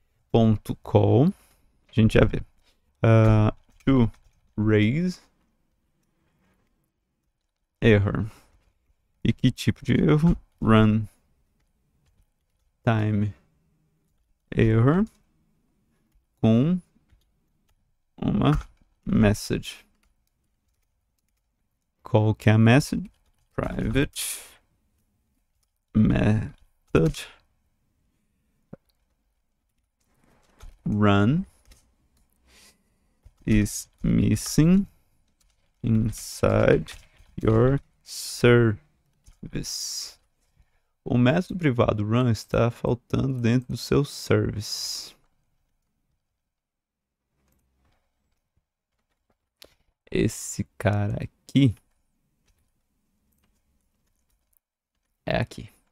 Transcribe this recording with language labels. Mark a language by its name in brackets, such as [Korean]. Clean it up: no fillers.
[Portuguese] Ponto call. A gente já vê. [English] To raise error. [Portuguese] E que tipo de erro? Run time error com uma message. Qual que é a message? [English] Private method run is missing inside your service. [Portuguese] O método privado run está faltando dentro do seu service. Esse cara aqui é aqui.